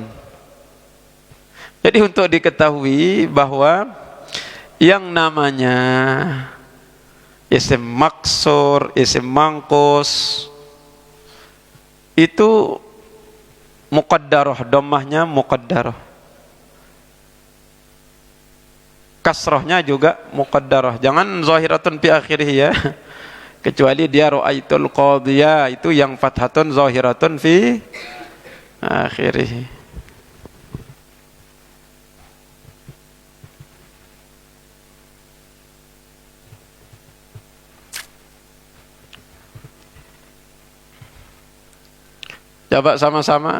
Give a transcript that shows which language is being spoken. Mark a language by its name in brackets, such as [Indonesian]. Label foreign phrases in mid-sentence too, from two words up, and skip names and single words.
[Indonesian] Jadi untuk diketahui bahwa yang namanya isim maksur, isim mangkus itu muqaddarah, dhammahnya muqaddarah. Kasrahnya juga muqaddarah. Jangan [Arabic] ظاهرة في آخره [Indonesian] ya. Kecuali dia [Arabic] رأيت القاضي [Indonesian] itu yang [Arabic] فتحة ظاهرة في آخره. [Indonesian] Coba sama-sama.